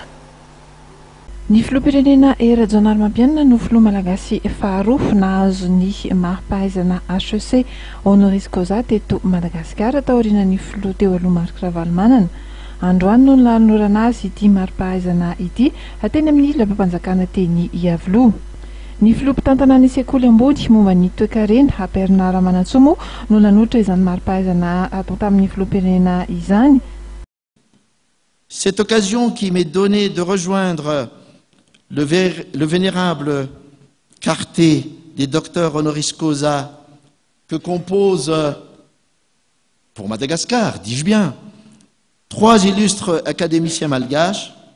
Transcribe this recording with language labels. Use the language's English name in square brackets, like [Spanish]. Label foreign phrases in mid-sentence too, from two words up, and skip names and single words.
[Malagasy] Ny filoham-pirenena Hery Rajaonarimampianina no filoha malagasy faharoa nahazo ny mari-pahaizana HEC [Latin] honoris causa [Malagasy] teto Madagasikara taorian'ny filoha teo aloha Marc Ravalomanana. Androany no nanolorana azy ity mari-pahaizana ity teny amin'ny lampam-panjakana teny Avoloa. Ny filoham-pitantana ny sekoly ambony momba ny toe-karena Bernard Manantsoa no nanotra izany mari-pahaizana atao tamin'ny filoham-pirenena izany. [French] Cette occasion qui m'est donnée de rejoindre le vénérable quartet des docteurs honoris causa que composent, pour Madagascar, dis-je bien, 3 illustres académiciens malgaches,